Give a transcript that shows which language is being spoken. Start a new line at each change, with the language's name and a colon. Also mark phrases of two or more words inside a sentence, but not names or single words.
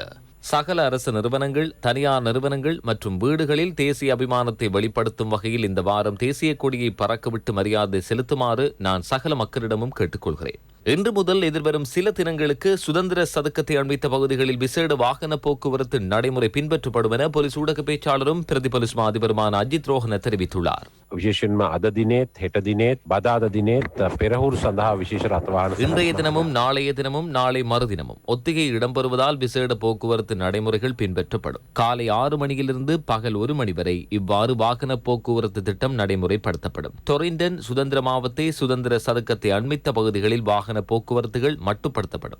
Tamil: சகல அரசு நிறுவனங்கள், தனியார் நிறுவனங்கள் மற்றும் வீடுகளில் தேசிய அபிமானத்தை வெளிப்படுத்தும் வகையில் இந்த வாரம் தேசிய கொடியை பறக்கவிட்டு மரியாதை செலுத்துமாறு நான் சகல மக்களிடமும் கேட்டுக்கொள்கிறேன். இன்று முதல் எதிர்வரும் சில தினங்களுக்கு சுதந்திர சதுக்கத்தை அண்மித்த பகுதிகளில் விசேட வாகன போக்குவரத்து நடைமுறை பின்பற்றப்படும் என போலீஸ் ஊடக பேச்சாளரும் பிரதி போலீஸ் மா அதிபருமான அஜித் ரோஹன தெரிவித்துள்ளார்.
Sinhala: විශේෂයෙන්ම අද දිනේත් හෙට දිනේත් බදාද දිනේත් පෙරහුරු සඳහා විශේෂ රථවාහන
Tamil: இன்றைய தினமும் நாளைய தினமும் நாளை மறுதினமும் ஒத்திகை இடம்பெறுவதால் விசேட போக்குவரத்து நடைமுறைகள் பின்பற்றப்படும். காலை 6 மணியிலிருந்து பகல் 1 மணி வரை இவ்வாறு வாகன போக்குவரத்து திட்டம் நடைமுறைப்படுத்தப்படும். டொரிண்டன் சுதந்திர மாவட்ட சுதந்திர சதுக்கத்தை அண்மித்த பகுதிகளில் வாகன போக்குவரத்துகள் மட்டுப்படுத்தப்படும்.